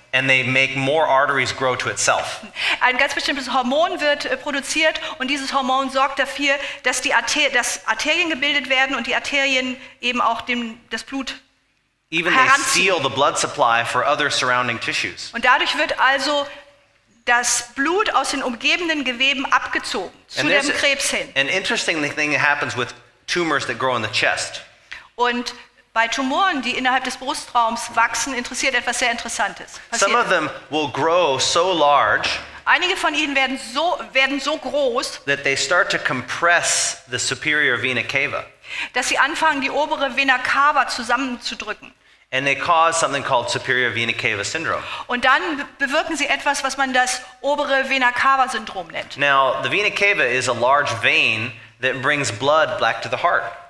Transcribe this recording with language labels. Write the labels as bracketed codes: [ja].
[en] and they make more arteries grow to itself. [de] Ein ganz bestimmtes Hormon wird produziert und dieses Hormon sorgt dafür, dass dass Arterien gebildet werden und die Arterien eben auch das Blut [en] Even they seal the blood supply for other surrounding tissues. [de] Und dadurch wird also das Blut aus den umgebenden Geweben abgezogen zu dem Krebs hin. [en] An interesting thing happens with tumors that grow in the chest. [de] Und bei Tumoren, die innerhalb des Brustraums wachsen, interessiert etwas sehr Interessantes. [en] Some of them will grow so large [de] Einige von ihnen werden so groß, [en] that they start to compress the superior vena cava. [de] Dass sie anfangen, die obere Vena cava zusammenzudrücken. [en] And they cause something called superior vena cava syndrome. [de] Und dann bewirken sie etwas, was man das obere Vena cava Syndrom nennt. [en] Now, the vena cava is a large vein that brings blood back to the heart.